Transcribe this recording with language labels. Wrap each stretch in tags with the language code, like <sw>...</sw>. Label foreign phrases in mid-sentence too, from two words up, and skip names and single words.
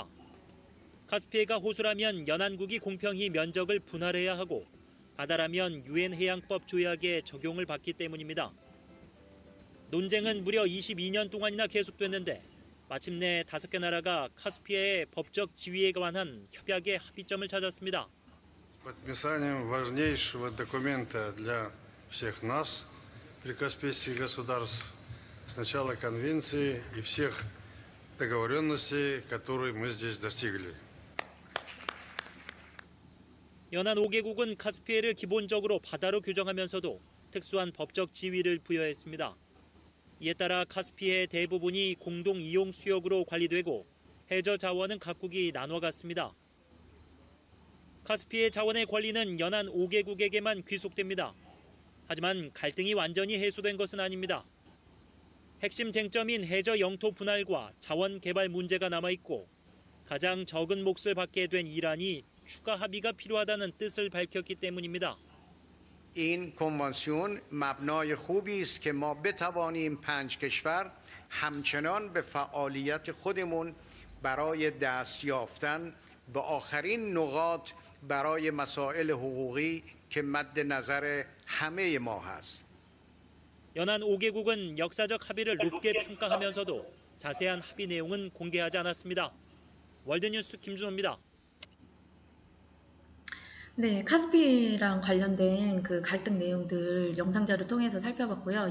<ko>카스피해가 호수라면 연안국이 공평히 면적을 분할해야 하고 바다라면 유엔 해양법 조약에 적용을 받기 때문입니다. 논쟁은 무려 22년 동안이나 계속됐는데 마침내 5개 나라가 카스피해의 법적 지위에 관한 협약의 합의점을 찾았습니다.</ko> <ru>Подписанием важнейшего документа для всех нас, прикаспийских государств, сначала конвенции и всех договоренностей, которые мы здесь достигли.</ru> <ko>연안 5개국은 카스피해를 기본적으로 바다로 규정하면서도 특수한 법적 지위를 부여했습니다. 이에 따라 카스피해 대부분이 공동 이용 수역으로 관리되고 해저 자원은 각국이 나눠갔습니다. 카스피해 자원의 관리는 연안 5개국에게만 귀속됩니다. 하지만 갈등이 완전히 해소된 것은 아닙니다. 핵심 쟁점인 해저 영토 분할과 자원 개발 문제가 남아있고 가장 적은 몫을 받게 된 이란이 추가 합의가 필요하다는 뜻을 밝혔기 때문입니다.</ko> <fa>این کنوانسیون مبنای خوبی است که ما بتوانیم 5 کشور همچنان به فعالیت خودمون برای دست یافتن به آخرین نقاط برای مسائل حقوقی که مد نظر همه ما هست.</fa> <ko>연안 5개국은 역사적 합의를 높게 평가하면서도 자세한 합의 내용은 공개하지 않았습니다. 월드뉴스 김준호입니다. 네, 카스피랑 관련된 그 갈등 내용들 영상자료 통해서 살펴봤고요.</ko>